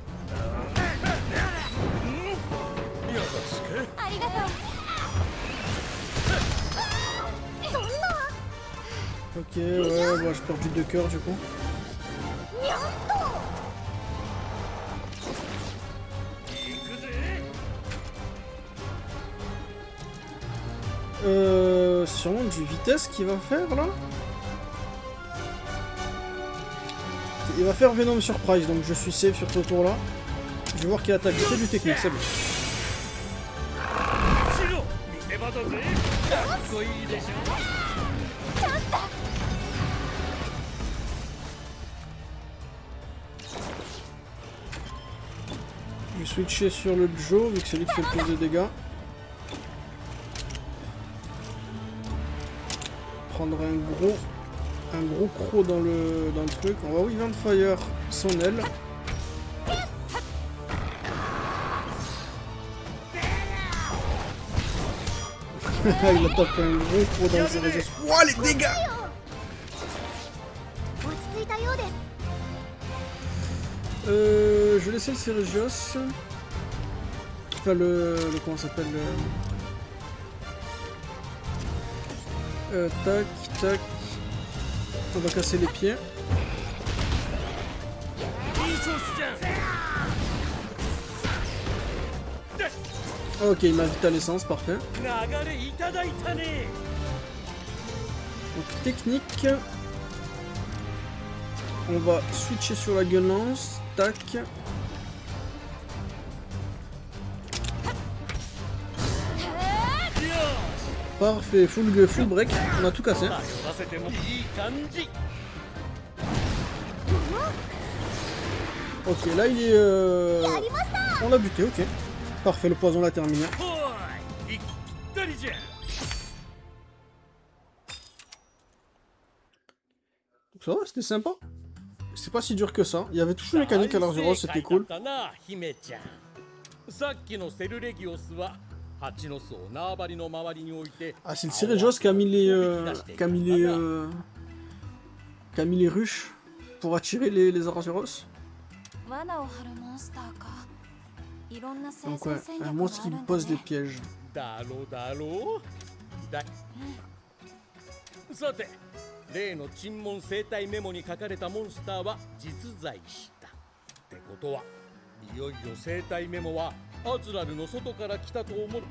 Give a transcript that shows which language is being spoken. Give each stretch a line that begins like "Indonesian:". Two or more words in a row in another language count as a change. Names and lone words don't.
Japanese: ありがとう。
French: Ok, ouais, bah, j'ai perdu 2 cœurs du coup. Sûrement du vitesse qu'il va faire là. Il va faire Venom Surprise, donc je suis safe sur ce tour là. Je vais voir qu'il attaque, c'est du technique, c'est bon.
Japanese: 見せ場だぜ。かっこいいでしょ。
French: Je vais switcher sur le Joe vu que c'est lui qui fait le plus de dégâts. Prendre un gros croc dans le truc. On va Weaving Fire son aile. Il a tapé un gros croc dans les régions. Wouah, les dégâts!
Japanese: 落ち着いたようです。
French: Je vais laisser le Ceregios. Enfin, le comment ça s'appelle tac, tac. On va casser les pieds. Ok, il m'a vite à l'essence, parfait.
Japanese: 流れいただいたね。
French: Donc technique. On va switcher sur la gun lance. Tac. Parfait,
English: full break.
French: On a tout cassé.
Japanese: 頼らせてもいい感じ。
French: Ok, là il est... On l'a buté, ok. Parfait, le poison l'a terminé.
Japanese: ほい、ぴったりじゃ。
French: Donc ça va, c'était sympa. C'est pas si dur que ça. Il y avait touche mécanique à l'Arzuros, c'était cool.
Japanese: 大正解だったな、姫ちゃん。さっきのセルレギオスは蜂の巣を縄張りの周りに置いて。
French: Ah, c'est le Ceregios qui a mis les ruches pour attirer les Arzuros.
Japanese: 罠を張るモンスターか。いろんな生
French: Donc
Japanese: 存
French: ouais,
Japanese: 戦
French: un
Japanese: 略があ
French: monstre
Japanese: る
French: qui
Japanese: んだ
French: pose des
Japanese: ね。
French: pièges.
Japanese: だろだろだ。さて、例の沈問生態メモに書かれたモンスターは実在した。ってことは、いよいよ生態メモはアズラルの外から来たと思って